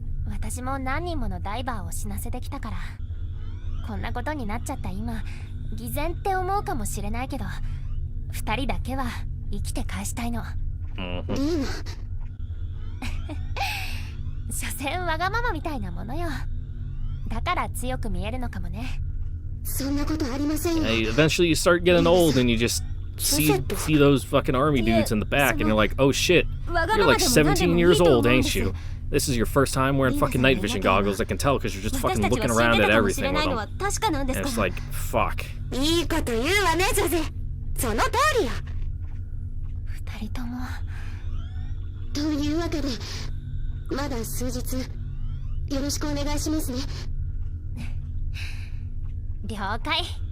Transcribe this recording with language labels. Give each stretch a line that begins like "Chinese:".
Japanese: 私も何人ものダイバーを死なせてきたから、こんなことになっちゃった今偽善って思うかもしれないけど、二人だけは生きて返したいの。リーナ所詮わがままみたいなものよ。だから強く見えるのかもね。そんなことありませんよ。
English: Hey, eventually you start getting old and you just see those fucking army dudes in the back and you're like, oh shit, you're like 17 years old, ain't you? This is your first time wearing fucking night vision goggles. I can tell because you're just fucking looking around at everything with them. And it's like, fuck.
Japanese: いいこと言うわねジョゼ。その通りよ。二人とも。というわけでまだ数日よろしくお願いしますね。了解。